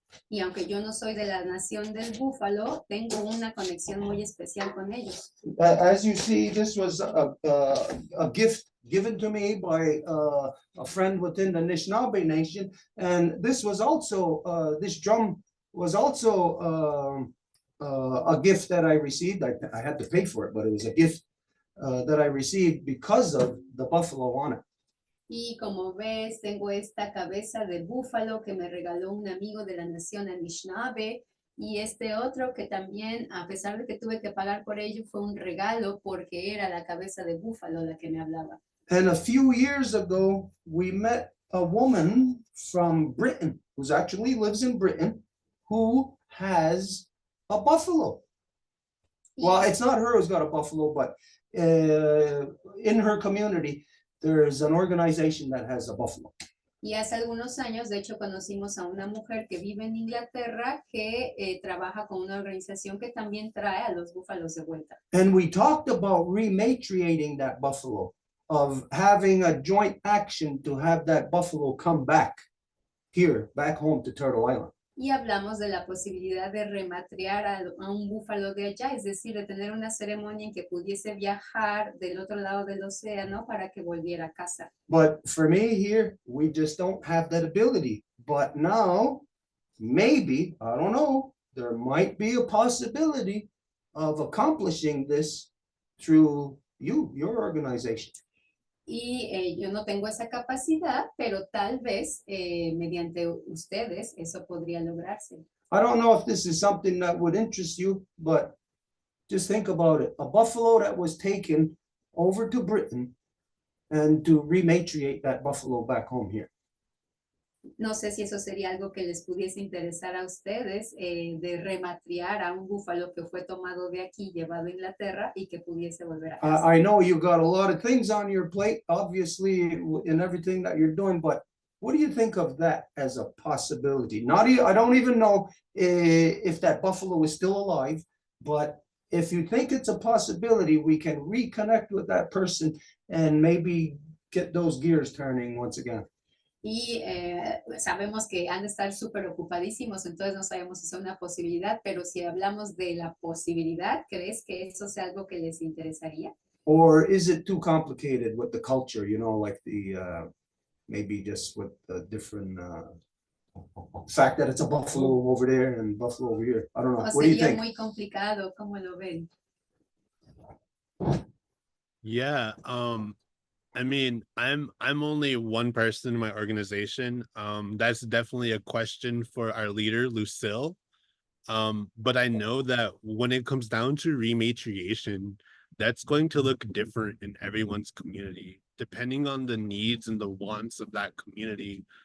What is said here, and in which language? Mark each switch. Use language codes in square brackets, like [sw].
[es] Y aunque yo no soy de la nación del búfalo, tengo una conexión muy especial con ellos. [en] As you see, this was a gift given to me by a friend within the Anishinaabe Nation, and this was also this drum was also a gift that I received. I had to pay for it, but it was a gift that I received because of the buffalo on it. [es] Y como ves, tengo esta cabeza de búfalo que me regaló un amigo de la nación Anishinaabe y este otro que también, a pesar de que tuve que pagar por ello, fue un regalo porque era la cabeza de búfalo la que me hablaba. [en] And a few years ago, we met a woman from Britain, who actually lives in Britain, who has a buffalo. Well, it's not her who's got a buffalo, but in her community, there's an organization that has a buffalo. [es] Y hace algunos años, de hecho, conocimos a una mujer que vive en Inglaterra que trabaja con una organización que también trae a los búfalos de vuelta. [en] And we talked about rematriating that buffalo, of having a joint action to have that buffalo come back here, back home to Turtle Island. [es] Y hablamos de la posibilidad de rematriar a un búfalo de allá, es decir, de tener una ceremonia en que pudiese viajar del otro lado del océano para que volviera a casa. [en] But for me here, we just don't have that ability. But now, maybe, I don't know, there might be a possibility of accomplishing this through your organization. [es] Y yo no tengo esa capacidad, pero tal vez mediante ustedes eso podría lograrse. [en] I don't know if this is something that would interest you, but just think about it. A buffalo that was taken over to Britain and to rematriate that buffalo back home here. [es] No sé si eso sería algo que les pudiese interesar a ustedes, de rematriar a un búfalo que fue tomado de aquí, llevado a Inglaterra y que pudiese volver a casa. [en] I know you got a lot of things on your plate, obviously, in everything that you're doing, but what do you think of that as a possibility? I don't even know if that buffalo is still alive, but if you think it's a possibility, we can reconnect with that person and maybe get those gears turning once again. [es] Y sabemos que han de estar súper ocupadísimos, entonces no sabemos si es una posibilidad, pero si hablamos de la posibilidad, ¿crees que eso sea algo que les interesaría? [en] Or is it too complicated with the culture, like the, maybe just with the different fact that it's a buffalo over there and buffalo over here? I don't know. What do you [es] Sería [en] think? [es] muy complicado, ¿cómo lo ven? [en] Yeah, I mean, I'm only one person in my organization. That's definitely a question for our leader, Lucille. But I know that when it comes down to rematriation, that's going to look different in everyone's community, depending on the needs and the wants of that community.